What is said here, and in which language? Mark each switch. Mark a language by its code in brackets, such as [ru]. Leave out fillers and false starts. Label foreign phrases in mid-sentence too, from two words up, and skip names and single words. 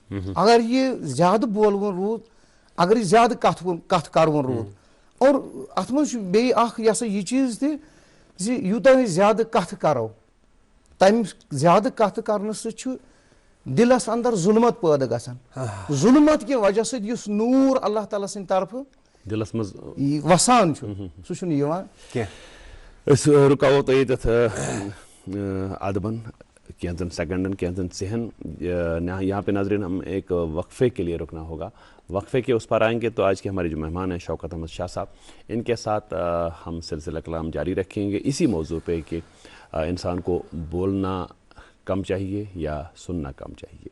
[ks] اگر یہِ زیادٕ بولوُن روٗد اگر یہِ زیادٕ کتھ کرون روٗد اور اتھ منٛز چھُ بیٚیہِ اکھ یہِ ہسا یہِ چیٖز تہِ زِ یوٗتاہ أسۍ زیادٕ کتھٕ کرو تمہِ زیادٕ کتھٕ کرنہٕ سۭتۍ چھُ دِلس انٛدر ظُلمت پٲدٕ گژھان. ظُلمت کہِ وجہ سۭتۍ یُس نوٗر اللہ تعالیٰ سٕنٛدِ طرفہٕ دِلس منٛز وسان چھُ سُہ چھُنہٕ یِوان کینٛہہ. أسۍ رُکاوو تۄہہِ ییٚتٮ۪تھ ادبن کینٛژن سیکنڈن کینٛژن ژِہن. [ur] یہاں پہ ناظرین ہم ایک وقفے کے لیے رکنا ہوگا. وقفے کے اس پر آئیں گے تو آج کے ہمارے جو مہمان ہیں شوکت احمد شاہ صاحب ان کے ساتھ ہم سلسلہ کلام جاری رکھیں گے اسی موضوع پہ کہ انسان کو بولنا کم چاہیے یا سننا کم چاہیے.